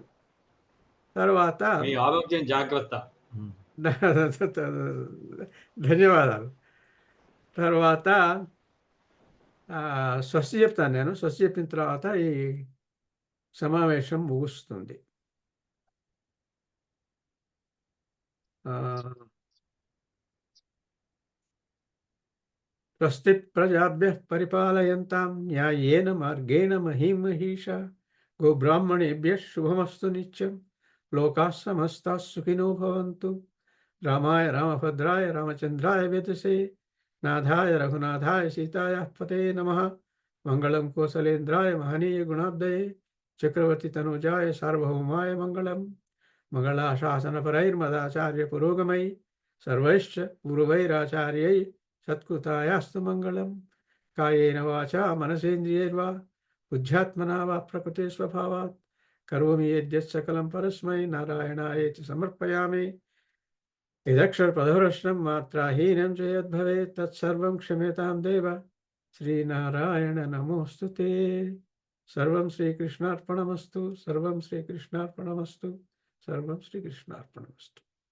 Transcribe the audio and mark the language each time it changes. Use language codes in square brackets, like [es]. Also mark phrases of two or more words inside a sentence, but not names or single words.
[te] తర్వాత ఆరోగ్యం జాగ్రత్త. ధన్యవాదాలు. తర్వాత స్వస్తి చెప్తాను నేను. స్వస్తి చెప్పిన తర్వాత ఈ సమావేశం ముగుస్తుంది. [sa] స్వస్తి ప్రజాభ్యః పరిపాలయంతాం న్యాయేన మార్గేణ మహీమహీషా గోబ్రాహ్మణేభ్యః శుభమస్తు నిత్యం. లోకాః సమస్తాః సుఖినో భవంతు. రామాయ రామభద్రాయ రామచంద్రాయ వేదసే నాథాయ రఘునాథాయ సీతాయాః పతే నమః. మంగళం కోసలేంద్రాయ మహనీయ గుణాబ్దయే చక్రవర్తి తనూజాయ సార్వభౌమాయ మంగళం. మంగళాశాసనపరైర్మదాచార్య పురోగమై సర్వైశ్చ పూర్వైరాచార్యై సత్కృతాయాస్తు మంగళం. కాయేన వాచా మనసేంద్రియైర్వా బుద్ధ్యాత్మనా వా ప్రకృతే స్వభావాత్ కరోమి యద్యత్ సకలం పరస్మై నారాయణాయేతి సమర్పయామి. यदक्षरपदभ्रष्टं मात्राहीनं च यद्भवेत् तत्सर्वं क्षम्यतां देव। श्रीनारायण नमोऽस्तु ते। सर्वं श्रीकृष्णार्पणमस्तु। सर्वं श्रीकृष्णार्पणमस्तु। सर्वं श्रीकृष्णार्पणमस्तु।